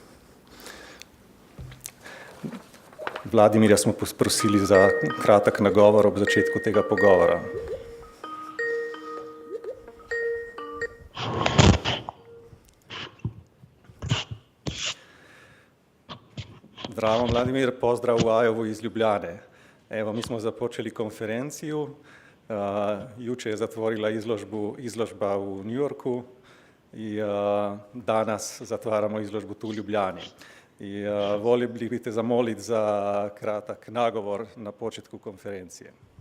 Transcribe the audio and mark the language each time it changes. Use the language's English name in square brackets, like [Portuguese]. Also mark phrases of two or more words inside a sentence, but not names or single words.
[Slovenian] Vladimirja smo prosili za kratek nagovor ob začetku tega pogovora. Zdravo, Vladimir, pozdrav v Ajovu iz Ljubljane. [Bosnian] Evo, mi smo započeli konferenciju, juče je zatvorila izložba v New Yorku i danas zatvaramo izložbu tu u Ljubljani. I voljeli bi te zamoliti za kratak nagovor na početku konferencije.